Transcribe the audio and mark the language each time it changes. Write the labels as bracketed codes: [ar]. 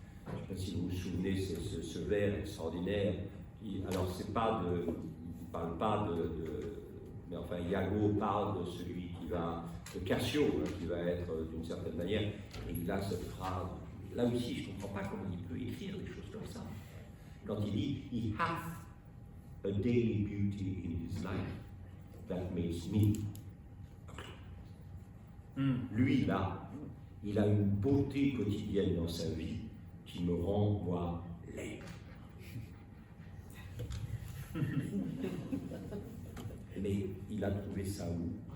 [fr] Je ne sais pas si vous vous souvenez, ce vers extraordinaire, alors c'est pas il ne parle pas mais enfin Iago parle de celui de Cassio, hein, qui va être d'une certaine manière, et il a cette phrase, là aussi je ne comprends pas comment il peut écrire des choses comme ça. Quand il dit [en] « He hath a daily beauty in his life that makes me ». [fr] Lui, là, il a une beauté quotidienne dans sa vie qui me rend, moi, laid. Mais il a trouvé ça où?